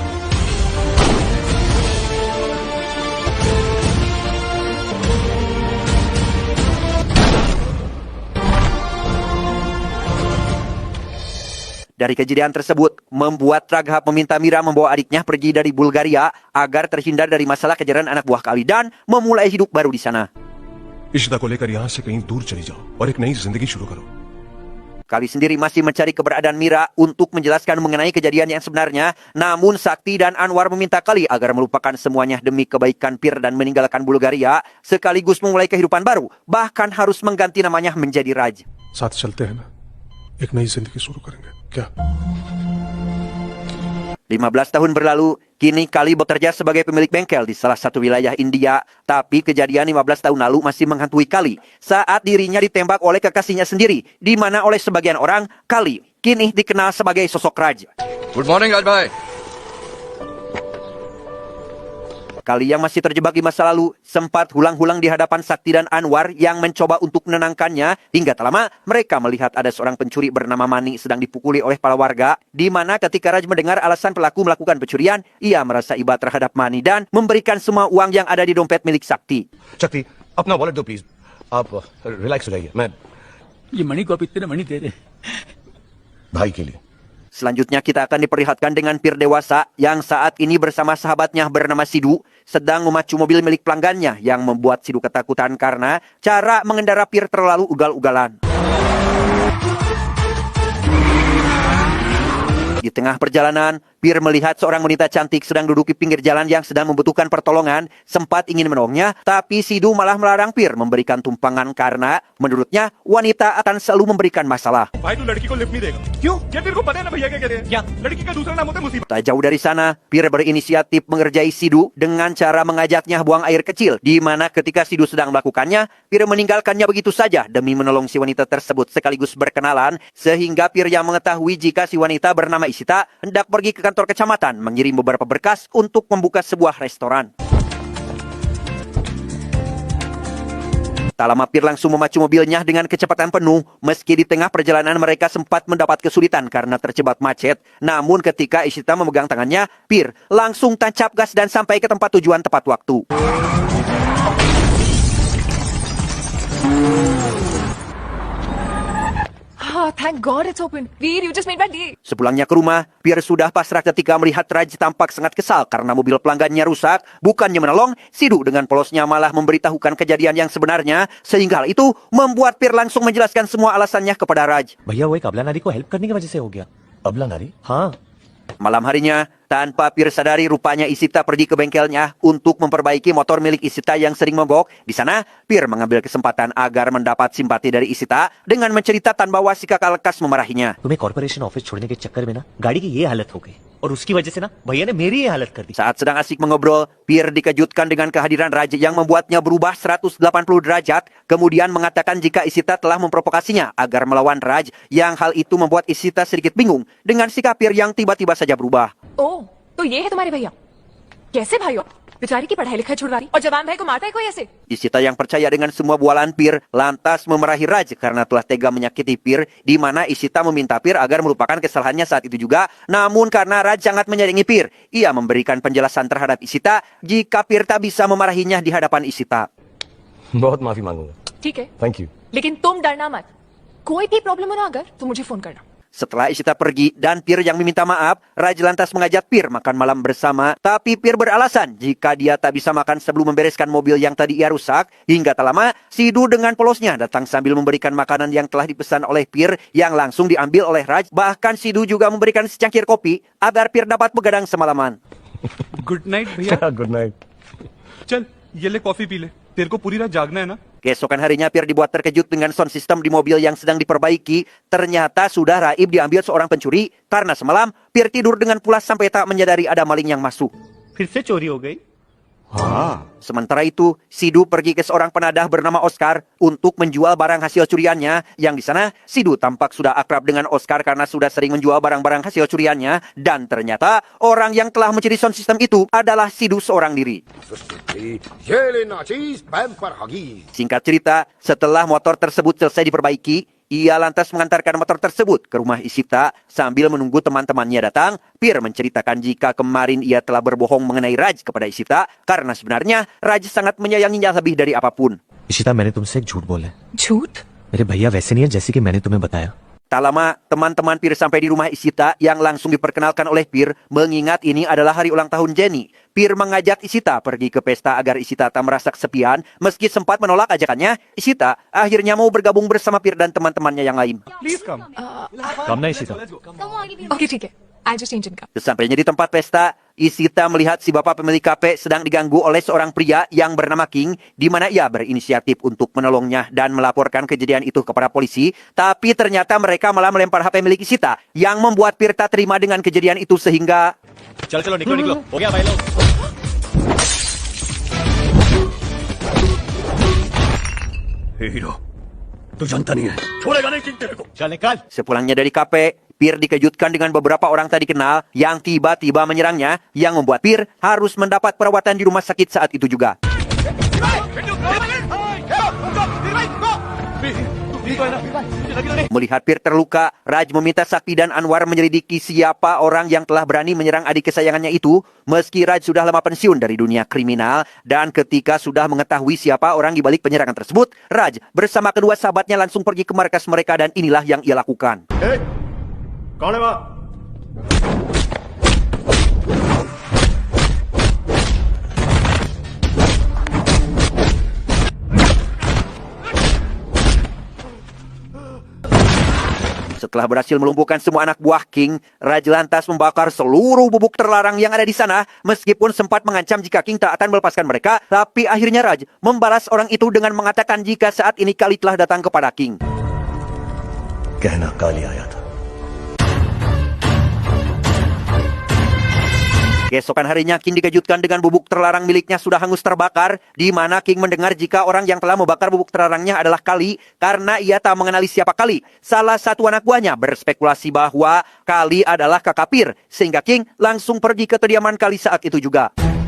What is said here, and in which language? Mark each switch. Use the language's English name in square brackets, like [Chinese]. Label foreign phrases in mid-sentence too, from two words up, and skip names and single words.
[Indonesian] Dari kejadian tersebut, membuat Raghab meminta Mira membawa adiknya pergi dari Bulgaria agar terhindar dari masalah kejaran anak buah Kali dan memulai hidup baru di sana. [Hindi] इशिता को लेकर यहाँ से कहीं दूर चली जाओ और एक नई जिंदगी शुरू करो. [Indonesian] Kali sendiri masih mencari keberadaan Mira untuk menjelaskan mengenai kejadian yang sebenarnya, namun Sakti dan Anwar meminta Kali agar melupakan semuanya demi kebaikan Pir dan meninggalkan Bulgaria, sekaligus memulai kehidupan baru, bahkan harus mengganti namanya menjadi Raj. [Hindi] साथ चलते हैं ना, एक नई जिंदगी शुरू करेंगे क्या? [Indonesian] 15 tahun berlalu, kini Kali bekerja sebagai pemilik bengkel di salah satu wilayah India. Tapi kejadian 15 tahun lalu masih menghantui Kali saat dirinya ditembak oleh kekasihnya sendiri, di mana oleh sebagian orang, Kali kini dikenal sebagai sosok Raj. [English] Good morning, Raj bhai. [Indonesian] Kali yang masih terjebak di masa lalu sempat hulang-hulang di hadapan Sakti dan Anwar yang mencoba untuk menenangkannya, hingga tak lama mereka melihat ada seorang pencuri bernama Mani sedang dipukuli oleh para warga, di mana ketika Raj mendengar alasan pelaku melakukan pencurian, ia merasa iba terhadap Mani dan memberikan semua uang yang ada di dompet milik Sakti. [Hindi] शक्ति अपना वॉलेट दो प्लीज. आप रिलैक्स हो जाइए. मैं ये मणि को आप इतने मणि दे रहे भाई के लिए. [Indonesian] Selanjutnya kita akan diperlihatkan dengan Pir dewasa yang saat ini bersama sahabatnya bernama Sidu sedang memacu mobil milik pelanggannya yang membuat Sidu ketakutan karena cara mengendara Pir terlalu ugal-ugalan. Di tengah perjalanan, Pir melihat seorang wanita cantik sedang duduk di pinggir jalan yang sedang membutuhkan pertolongan, sempat ingin menolongnya, tapi Sidu malah melarang Pir memberikan tumpangan karena menurutnya wanita akan selalu memberikan masalah. [Hindi] भाई तू लड़की को लिफ्ट नहीं देगा क्यों? क्या तेरे को पता है ना भैया क्या कहते हैं? क्या लड़की का दूसरा नाम होता है मुसीबत. [Indonesian] Tak jauh dari sana, Pir berinisiatif mengerjai Sidu dengan cara mengajaknya buang air kecil, di mana ketika Sidu sedang melakukannya, Pir meninggalkannya begitu saja demi menolong si wanita tersebut sekaligus berkenalan, sehingga Pir yang mengetahui jika si wanita bernama Isita hendak pergi ke kantor kecamatan mengirim beberapa berkas untuk membuka sebuah restoran. Tak lama Pir langsung memacu mobilnya dengan kecepatan penuh, meski di tengah perjalanan mereka sempat mendapat kesulitan karena terjebak macet. Namun ketika Ishita memegang tangannya, Pir langsung tancap gas dan sampai ke tempat tujuan tepat waktu. [English] Ah, thank God it's open. Veer, you just made my day. [Indonesian] Sepulangnya ke rumah, Pir sudah pasrah ketika melihat Raj tampak sangat kesal karena mobil pelanggannya rusak. Bukannya menolong, Sidhu dengan polosnya malah memberitahukan kejadian yang sebenarnya, sehingga hal itu membuat Pir langsung menjelaskan semua alasannya kepada Raj. [Hindi] भैया वो एक अबला नारी को हेल्प करने की वजह से हो गया। अबला नारी? हाँ, [Indonesian] Malam harinya, tanpa Pir sadari rupanya Ishita pergi ke bengkelnya untuk memperbaiki motor milik Ishita yang sering mogok. Di sana, Pir mengambil kesempatan agar mendapat simpati dari Ishita dengan menceritakan bahwa si kakak lekas memarahinya. [Hindi] तुम्हें [English] corporation office [Hindi] छोड़ने के चक्कर में ना गाड़ी की ये हालत हो गई और उसकी वजह से ना भैया ने मेरी ये हालत कर दी। [Indonesian] Saat sedang asik mengobrol, Pir dikejutkan dengan kehadiran Raj yang membuatnya berubah 180 derajat, kemudian mengatakan jika Ishita telah memprovokasinya agar melawan Raj, yang hal itu membuat Ishita sedikit bingung dengan sikap Pir yang tiba-tiba saja berubah. [Hindi] ओह, तो ये है तुम्हारे भैया? कैसे भाई हो? बेचारी की पढ़ाई लिखाई छुड़वा रही और जवान भाई को मारता है कोई ऐसे? [Indonesian] Ishita yang percaya dengan semua bualan Pir lantas memarahi Raj karena telah tega menyakiti Pir, di mana Ishita meminta Pir agar melupakan kesalahannya saat itu juga. Namun karena Raj sangat menyayangi Pir, ia memberikan penjelasan terhadap Ishita jika Pir tak bisa memarahinya di hadapan Ishita. [Hindi] बहुत माफी मांगूंगा। ठीक है, [English] thank you. [Hindi] लेकिन तुम डरना मत। कोई भी प्रॉब्लम हो ना अगर तो मुझे फोन करना। [Indonesian] Setelah Ishita pergi dan Pir yang meminta maaf, Raj lantas mengajak Pir makan malam bersama. Tapi Pir beralasan jika dia tak bisa makan sebelum membereskan mobil yang tadi ia rusak. Hingga tak lama, Sidhu dengan polosnya datang sambil memberikan makanan yang telah dipesan oleh Pir yang langsung diambil oleh Raj. Bahkan Sidhu juga memberikan secangkir kopi agar Pir dapat begadang semalaman. [English] good night भैया। good night. [Hindi] चल ये ले कॉफी पी ले, तेरे को पूरी रात जागना है ना। [Indonesian] Keesokan harinya Pir dibuat terkejut dengan [English] sound system [Indonesian] di mobil yang sedang diperbaiki. Ternyata sudah raib diambil seorang pencuri karena semalam Pir tidur dengan pulas sampai tak menyadari ada maling yang masuk. [Hindi] फिर से चोरी हो गई। [Indonesian] Sementara itu, Sidhu pergi ke seorang penadah bernama Oscar untuk menjual barang hasil curiannya. Yang di sana, Sidhu tampak sudah akrab dengan Oscar karena sudah sering menjual barang-barang hasil curiannya. Dan ternyata, orang yang telah mencuri [English] sound system [Indonesian] itu adalah Sidhu seorang diri. Singkat cerita, setelah motor tersebut selesai diperbaiki, ia lantas mengantarkan motor tersebut ke rumah Ishita sambil menunggu teman-temannya datang. Pir menceritakan jika kemarin ia telah berbohong mengenai Raj kepada Ishita karena sebenarnya Raj sangat menyayanginya lebih dari apapun. [Hindi] इशिता मैंने तुमसे एक झूठ बोला है। झूठ? मेरे भैया वैसे नहीं है जैसे कि मैंने तुम्हें बताया। [Indonesian] Tak lama, teman-teman Pir sampai di rumah Ishita yang langsung diperkenalkan oleh Pir mengingat ini adalah hari ulang tahun Jenny. Pir mengajak Ishita pergi ke pesta agar Ishita tak merasa kesepian. Meski sempat menolak ajakannya, Ishita akhirnya mau bergabung bersama Pir dan teman-temannya yang lain. [English] please come. [Hindi] कम ना इशिता। [English] ओके [Hindi] ठीक है, [English] I just change इनका। [Indonesian] Sesampainya di tempat pesta, Ishita melihat si bapak pemilik kafe sedang diganggu oleh seorang pria yang bernama King, di mana ia berinisiatif untuk menolongnya dan melaporkan kejadian itu kepada polisi. Tapi ternyata mereka malah melempar HP milik Ishita, yang membuat Pir tak terima dengan kejadian itu sehingga... [Hindi] चलो चलो निकलो निकलो हो गया भाई लोग। हीरो तू जानता नहीं है, छोड़ेगा नहीं किंग तेरे को। चल निकाल। [Indonesian] Sepulangnya dari kafe, Pir dikejutkan dengan beberapa orang tak dikenal yang tiba-tiba menyerangnya, yang membuat Pir harus mendapat perawatan di rumah sakit saat itu juga. Melihat Pir terluka, Raj meminta Sakti dan Anwar menyelidiki siapa orang yang telah berani menyerang adik kesayangannya itu. Meski Raj sudah lama pensiun dari dunia kriminal, dan ketika sudah mengetahui siapa orang di balik penyerangan tersebut, Raj bersama kedua sahabatnya langsung pergi ke markas mereka dan inilah yang ia lakukan. [Hindi] कौन है वहाँ? [Indonesian] Setelah berhasil melumpuhkan semua anak buah King, Raj lantas membakar seluruh bubuk terlarang yang ada di sana. Meskipun sempat mengancam jika King tak akan melepaskan mereka, tapi akhirnya Raj membalas orang itu dengan mengatakan jika saat ini Kali telah datang kepada King. [Hindi] कहना काली आया था। [Indonesian] Keesokan harinya King dikejutkan dengan bubuk terlarang miliknya sudah hangus terbakar, di mana King mendengar jika orang yang telah membakar bubuk terlarangnya adalah Kali karena ia tak mengenali siapa Kali. Salah satu anak buahnya berspekulasi bahwa Kali adalah kakak Pir, sehingga King langsung pergi ke kediaman Kali saat itu juga.